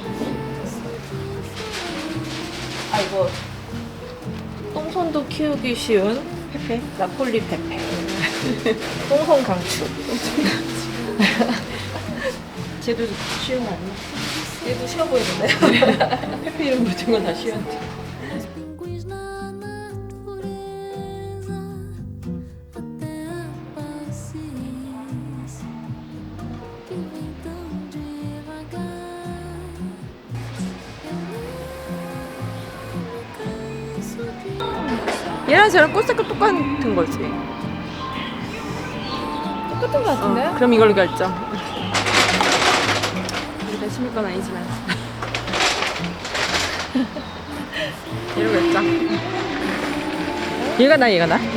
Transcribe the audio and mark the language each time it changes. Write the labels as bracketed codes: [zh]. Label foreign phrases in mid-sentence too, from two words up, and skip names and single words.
[ko] 아 이거 똥손도 키우기 쉬운 페페. 나폴리 페페. 똥손 강추. 쟤도 쉬운 거 아니야? 얘도 쉬워 보이는데. 페페 이름 붙은 건 다 쉬운데. [pt] Os pinguins na natureza, até a paciência que vem tão devagar. Eu não canso de [ko] 얘랑 쟤랑 꽃색깔 똑같은 거지. 똑같은 거 같은데? 그럼 이걸로 결정. 일단 심을 건 아니지만. 얘로 결정. 얘가 나, 얘가 나?